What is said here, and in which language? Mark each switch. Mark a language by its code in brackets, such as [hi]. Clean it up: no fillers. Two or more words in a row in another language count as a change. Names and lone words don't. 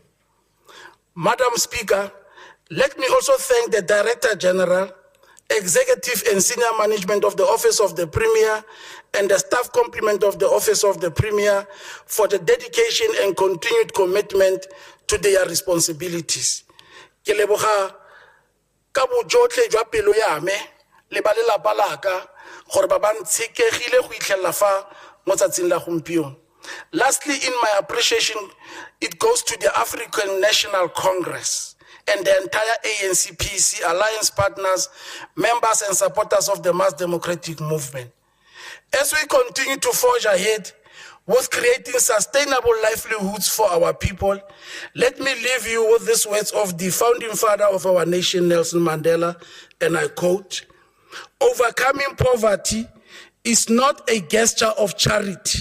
[en] Madam Speaker, let me also thank the Director General, Executive and Senior Management of the Office of the Premier and the staff complement of the Office of the Premier for the dedication and continued commitment to their responsibilities. [tn] Ke leboga ka bojotlhe jwa pelo ya me le ba lelapa laka gore ba ba ntshekegile go itlhella fa mo tsatsing la gompieno. [en] Lastly, in my appreciation, it goes to the African National Congress and the entire ANC-PC alliance partners, members and supporters of the mass democratic movement. As we continue to forge ahead with creating sustainable livelihoods for our people, let me leave you with these words of the founding father of our nation, Nelson Mandela, and I quote, "Overcoming poverty is not a gesture of charity.